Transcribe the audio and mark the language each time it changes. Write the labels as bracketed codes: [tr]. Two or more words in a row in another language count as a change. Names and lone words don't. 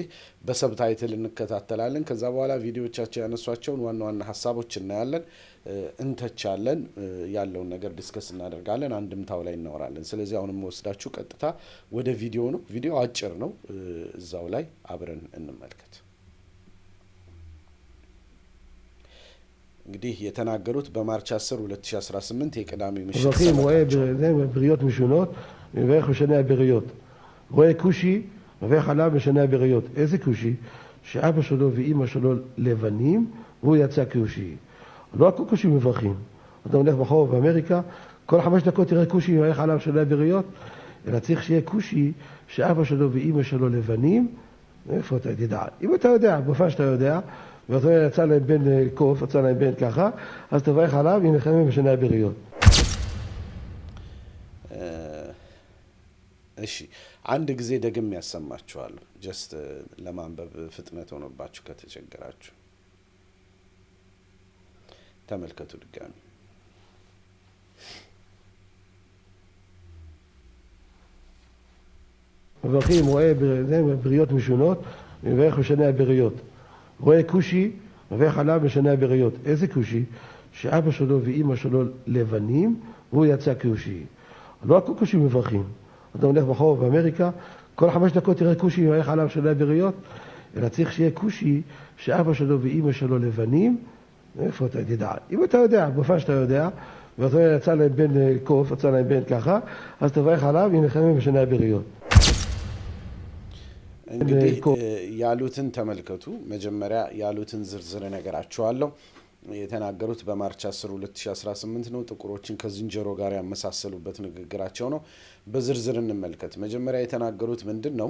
[am] በሰብታይትል እንከታተላለን። ከዛ በኋላ ቪዲዮዎቻቸው ያነሷቸውን ዋና ዋና ሀሳቦች እናያለን፣ እንተቻለን፣ ያለውን ነገር ዲስከስ እናደርጋለን፣ አንድምታው ላይ እናወራለን። ስለዚህ አሁንም ወስዳችሁ ቀጥታ ወደ ቪዲዮ ነው። ቪዲዮ አጭር ነው። እዛው ላይ አብረን እንመልከት። እንግዲህ የተናገሩት በማርች 10 2018 የቅዳሜ ምሽት [he] אזרחים רואה בריות משונות, מברך משנה הבריות. רואה כושי, מברך עליו משנה הבריות. איזה כושי? שאבא שלו ואימא שלו לבנים, והוא יצא כושי. לא הכל כושי מברכים. אתה הולך בחור באמריקה, כל 5 דקות תראה כושי, מברך עליו משנה הבריות, אלא צריך שיהיה כושי, שאבא שלו ואימא שלו לבנים, איפה אתה תדע? אם אתה יודע, באופן שאתה יודע, ואתה יצא להם בן קוף, יצא להם בן ככה, אז תברך עליו, הנה חייבים משנה הבריות. [am] እሺ አንድ ጊዜ ደግም ያሰማችኋለሁ። ጀስት ለማንበብ ፍጥነት ሆኖባችሁ ከተቸገራችሁ ተመልከቱ ድጋሚ። [he] מברכים רואה בריות משונות, מברך משנה הבריות. רואה כושי, מברך עליו משנה הבריות. איזה כושי? שאבא שלו ואימא שלו לבנים, והוא יצא כושי. לא הכל כושי מברכים. אתה הולך בחור באמריקה, כל 5 דקות תראה כושי, מברך עליו משנה הבריות, אלא צריך שיהיה כושי, שאבא שלו ואימא שלו לבנים, איפה אתה תדע? אם אתה יודע, באופן שאתה יודע, ואתה יצא להם בן קוף, יצא להם בן ככה, אז תברך עליו, הנה חייבים משנה הבריות. [am] እንግዲህ ያሉትን ተመልከቱ። መጀመሪያ ያሉትን ዝርዝር ነገራቸዋለሁ። የተናገሩት በማርች 10 2018 ነው። ጥቁሮችን ከዝንጀሮ ጋር ያመሳሰሉበት ንግግራቸው ነው። በዝርዝር እንመልከት። መጀመሪያ የተናገሩት ምንድነው?